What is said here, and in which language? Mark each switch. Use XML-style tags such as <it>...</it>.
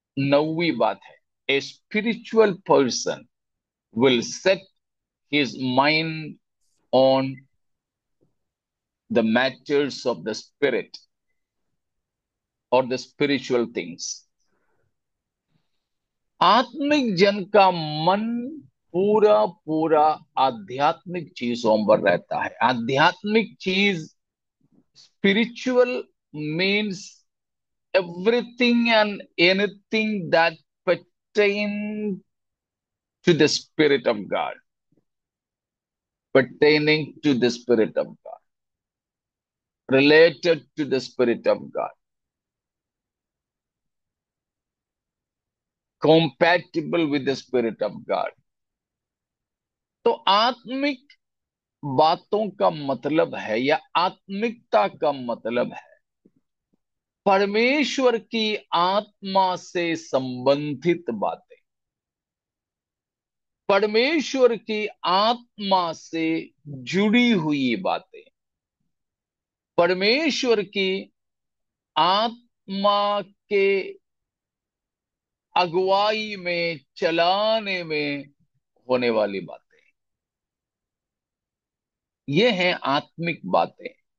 <hi>9वीं बात है,</hi> <en>A spiritual person will set his mind on the matters of the spirit और the spiritual things.</en> <hi>आत्मिक जन का मन पूरा पूरा आध्यात्मिक चीजों पर रहता है। आध्यात्मिक चीज,</hi> <en>Spiritual means everything and anything that pertain to the spirit of God, pertaining to the spirit of God, related to the spirit of God, compatible with the spirit of God।</en> <hi>तो आत्मिक बातों का मतलब है या आत्मिकता का मतलब है परमेश्वर की आत्मा से संबंधित बातें, परमेश्वर की आत्मा से जुड़ी हुई बातें, परमेश्वर की आत्मा के अगुवाई में, चलाने में होने वाली बातें, ये हैं आत्मिक बातें।</hi>